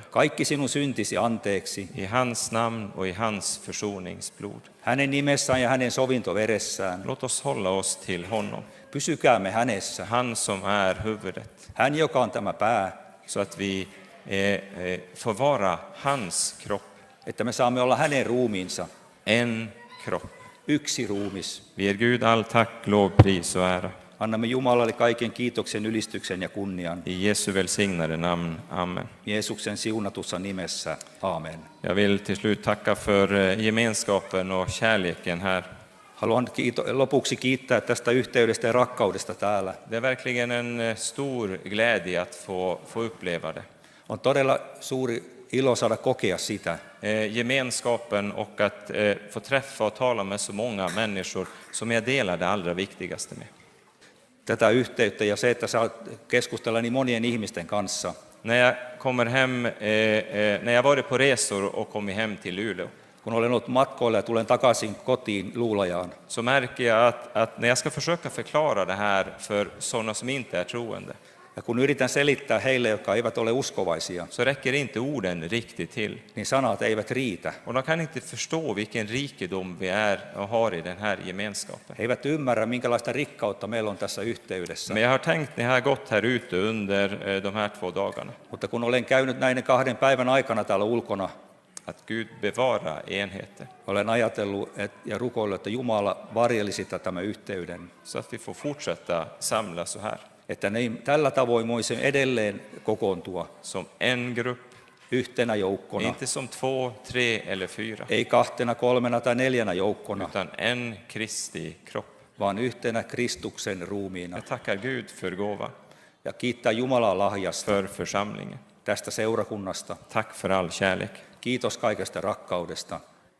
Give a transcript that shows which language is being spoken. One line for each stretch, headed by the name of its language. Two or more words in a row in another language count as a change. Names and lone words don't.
Finnish: Kaikki sinun syntisi anteeksi.
Swedish: I hans namn och i hans försoningsblod.
Finnish: Hänen nimessään ja hänen sovintoveressään.
Swedish: Låt oss hålla oss till honom.
Finnish: Pysykäämme hänessä.
Swedish: Han som är huvudet.
Finnish: Hän, joka on tämä pää.
Swedish: Så att vi får vara hans kropp.
Finnish: Että me saamme olla hänen ruumiinsa.
Swedish: En kropp.
Finnish: Yksi ruumis.
Swedish: Vi ger Gud all tack, lov, pris och ära.
Finnish: Annamme Jumalalle kaiken kiitoksen, ylistyksen ja kunnian.
Swedish: I Jesu välsignade namn. Amen.
Finnish: Jeesuksen siunatussa nimessä. Amen.
Swedish: Jag vill till slut tacka för gemenskapen och kärleken här.
Finnish: Haluan lopuksi kiittää tästä yhteydestä ja rakkaudesta täällä.
Swedish: Det är verkligen en stor glädje att få uppleva det.
Finnish: On todella suuri ilo saada kokea sitä.
Swedish: Gemenskapen och att få träffa och tala med så många människor som jag delar det allra viktigaste med.
Finnish: Tätä yhteyttä ja se, että saa keskustella niin monien ihmisten kanssa.
Swedish: När jag kommer hem, när jag varit på resor och kommit hem till Luleå,
Finnish: Kun olen ollut matkoilla ja tulen takaisin kotiin Luulajaan,
Swedish: så märker jag att när jag ska försöka förklara det här för sådana som inte är troende,
Finnish: ja kun yritän selittää heille, jotka eivät ole uskovaisia,
Swedish: så räcker inte orden riktigt till.
Finnish: niin sanat eivät riitä.
Swedish: Och de kan inte förstå vilken rikedom vi är och har i den här gemenskapen.
Finnish: He eivät ymmärrä, minkälaista rikkautta meillä on tässä yhteydessä.
Swedish: Men jag har tänkt när jag har gått här ute under de här 2 dagarna,
Finnish: Mutta kun olen käynyt näiden 2 päivän aikana täällä ulkona,
Swedish: att Gud bevarar enheten,
Finnish: olen ajatellut ja rukoillut, että Jumala varjelisi tämän yhteyden.
Swedish: så att vi får fortsätta samla så här,
Finnish: Että tällä tavoin voisimme edelleen kokoontua
Swedish: som en grupp,
Finnish: yhtenä joukkona.
Swedish: inte som 2, 3 eller 4,
Finnish: Ei 2, 3 tai 4 joukkona,
Swedish: utan en Kristi kropp.
Finnish: vaan yhtenä Kristuksen ruumiina.
Swedish: Jag tackar Gud för gåvan,
Finnish: Ja kiittää Jumalaa lahjasta
Swedish: för församlingen.
Finnish: tästä seurakunnasta.
Swedish: Tack för all kärlek.
Finnish: Kiitos kaikesta rakkaudesta.